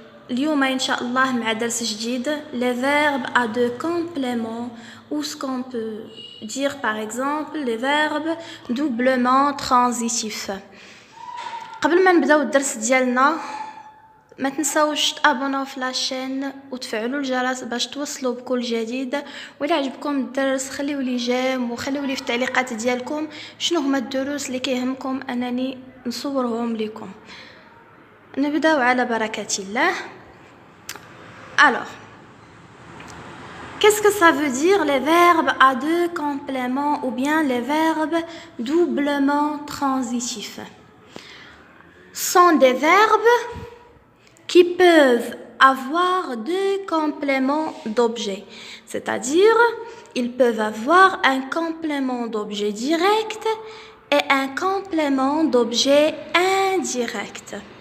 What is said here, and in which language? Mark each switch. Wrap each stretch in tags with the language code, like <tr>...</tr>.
<ar>اليوم إن شاء الله مع درس جديد les verbes à deux compléments ou ce qu'on peut dire par exemple les verbes doublement transitifs. قبل ما نبداو الدرس ديالنا ما تنساوش تابوناو في لاشين وتفعلوا الجرس باش توصلوا بكل جديد. وإلا عجبكم الدرس خليوا لي جيم وخليوا لي في التعليقات ديالكم شنو هما الدروس اللي كيهمكم انني نصورهم لكم. نبداو على بركة الله.</ar> <fr>Alors, qu'est-ce que ça veut dire les verbes à deux compléments ou bien les verbes doublement transitifs? Sont des verbes qui peuvent avoir deux compléments d'objet, c'est-à-dire ils peuvent avoir un complément d'objet direct et un complément d'objet indirect.</fr>